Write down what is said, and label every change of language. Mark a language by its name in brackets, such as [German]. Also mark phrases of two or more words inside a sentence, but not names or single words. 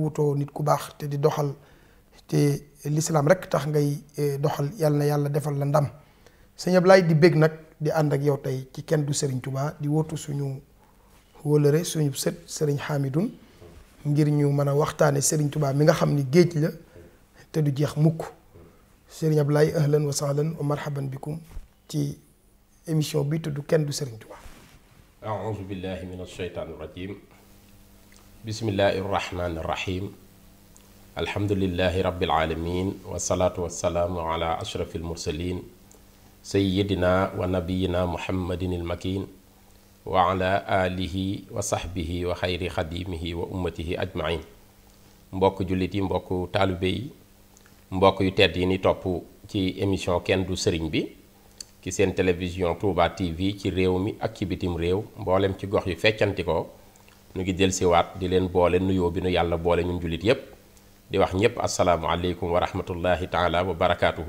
[Wolof] wutoo nit ku baax te di doxal te lislaam rek tax ngay doxal yàlla na yàlla defal la ndam sëñ Ablaye di bég nag di ànd ak yow tey ci kenn du Serigne Touba di wóotu suñu wóolëre suñu sët Serigne Hamidun ngir ñu mën a waxtaane Serigne Touba mi nga xam ni géej la te du jeex mukk Serigne Ablaye [Arabic] أهلا وسهلا ومرحبا بكم [Wolof] ci émission bi tudd kenn du Serigne Touba. [Arabic] أعوذ بالله من الشيطان الرجيم بسم الله الرحمن الرحيم الحمد لله رب العالمين والصلاة والسلام على أشرف المرسلين سيدنا ونبينا محمد المكين وعلى آله وصحبه وخير خديمه وأمته أجمعين [Wolof] mbokk jullit yi mbokk taalibe yi mbokk yu tedd yi ni topp ci émission kenn du Serigne bi ci seen télévision Touba TV ci réew mi ak ci bitim réew mboolem ci gox yu feccanti ko nu ngi dellusiwaat di leen boole nuyoo bi nu yàlla boole ñun jullit yépp di wax ñépp [Arabic] السلام عليكم ورحمة الله تعالى وبركاته.